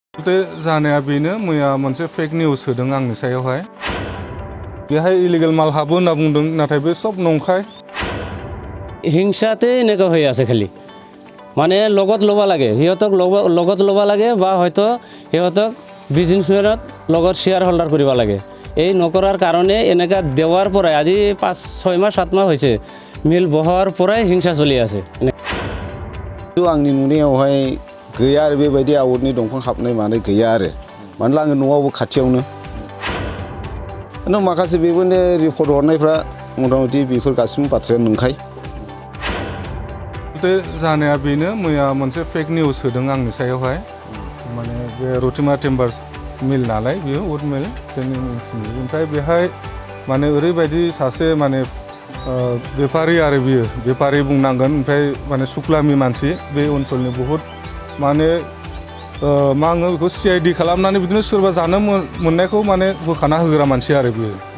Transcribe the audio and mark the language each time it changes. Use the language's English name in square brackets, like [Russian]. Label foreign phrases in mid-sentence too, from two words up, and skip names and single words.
[Bodo] जानाया बेनो मैया मोनसे [English] fake news [Bodo] होदों आंनि सायावहाय बेहाय इलिगेल माल हाबो होनना बुंदों नाथाय बे सब नंखाय [Assamese] হিংসাতে এনেকুৱা হৈ আছে খালি মানে লগত ল'ব লাগে সিহঁতক লগত ল'ব লাগে বা হয়তো সিহঁতক বিজনেছমেনত লগত [English] share holder [Assamese] কৰিব লাগে এই নকৰাৰ কাৰণে এনেকা দেৱাৰ পৰাই আজি 5-6 মাহ 7 মাহ হৈছে মিল বহৰ পৰাই হিংসা চলি আছে [Bodo] आंनि नुनायावहाय गैया आरो बेबायदि आउटनि दंफां हाबनाय माने गैया आरो मानोना आङो न'आवबो खाथियावनो माखासे बेबायदिनो रिपर्ट हरनायफ्रा मथा-मथि बेफोर गासिबो बाथ्राया नंखाय जानाया बेनो मैया मोनसे [English] fake news [Bodo] होदों आंनि सायावहाय माने बे रथिमा टिम्बार्स मिल नालाय बेयो [English] wood mill [Bodo] जोंनि मिलनि ओमफ्राय बेहाय माने ओरैबायदि सासे माने बेफारी आरो बियो बेफारी बुंनांगोन ओमफ्राय माने सुक्लामि मानसि बे ओनसोलनि बहुत माने मा होनो बेखौ CID खालामनानै बिदिनो सोरबा जानो मोननायखौ माने बोखाना होग्रा मानसि आरो बियो